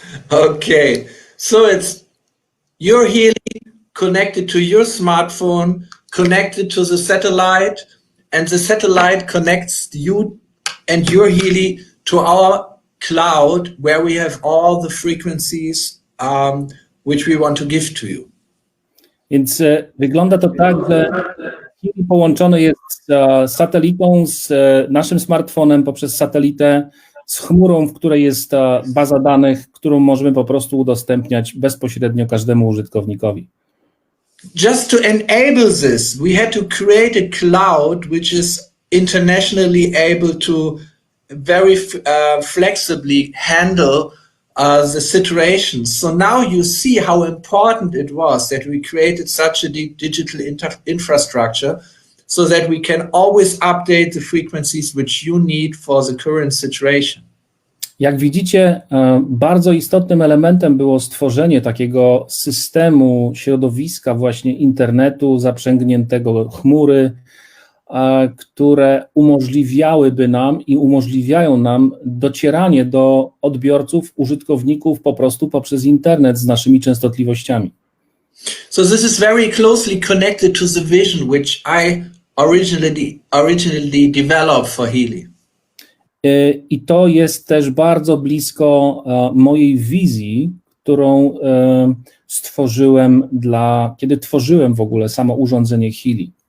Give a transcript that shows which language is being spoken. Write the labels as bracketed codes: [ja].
[en] Okay, so it's your Healy connected to your smartphone, connected to the satellite, and the satellite connects you and your Healy to our cloud, where we have all the frequencies which we want to give to you. [pl] Więc wygląda to tak, że Healy połączony jest z satelitą, z naszym smartfonem poprzez satelitę, z chmurą, w której jest baza danych, którą możemy po prostu udostępniać bezpośrednio każdemu użytkownikowi. [en] Just to enable this, we had to create a cloud which is internationally able to very flexibly handle the situations. So now you see how important it was that we created such a digital infrastructure so that we can always update the frequencies which you need for the current situation. [pl] Jak widzicie, bardzo istotnym elementem było stworzenie takiego systemu, środowiska właśnie internetu zaprzęgniętego chmury, które umożliwiałyby nam i umożliwiają nam docieranie do odbiorców, użytkowników po prostu poprzez internet z naszymi częstotliwościami. [en] So this is very closely connected to the vision which I originally developed for Healy. [pl] I to jest też bardzo blisko mojej wizji, którą stworzyłem kiedy tworzyłem w ogóle samo urządzenie Healy.